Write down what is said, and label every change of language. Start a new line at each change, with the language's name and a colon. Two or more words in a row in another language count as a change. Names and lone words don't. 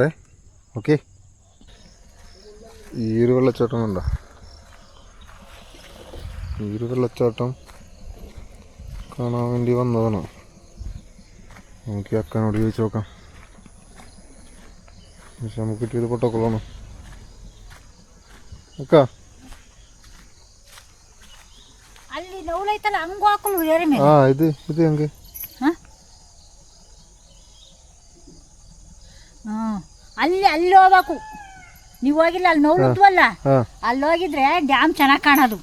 Malayalam: ഓക്കെ, ഈ ഒരു വെള്ളച്ചാട്ടം കണ്ടോ? ഈ ഒരു വെള്ളച്ചാട്ടം കാണാൻ വേണ്ടി വന്നതാണ്. നമുക്ക് അക്കനോട് ചോദിച്ചു നോക്കാം. പക്ഷെ നമുക്ക് കിട്ടിയത് പൊട്ടക്കുളമാണ്.
Kannada: ಅಕ್ಕ ಅಲ್ಲಿ ನೌಲೈತಲ್ಲ ಹಂಗ ಹಾಕಲು ಏರಿ ಮೇಲೆ. ಹಾ ಇದು ಹೆಂಗೆ? ಅಲ್ಲಿ ಹೋಗ್ಬೇಕು. ನೀವು ಹೋಗಿಲ್ಲ, ಅಲ್ಲಿ ನೋಡಿದ್ವಲ್ಲ, ಅಲ್ಲಿ ಹೋಗಿದ್ರೆ ಡ್ಯಾಮ್ ಚೆನ್ನಾಗಿ ಕಾಣೋದು.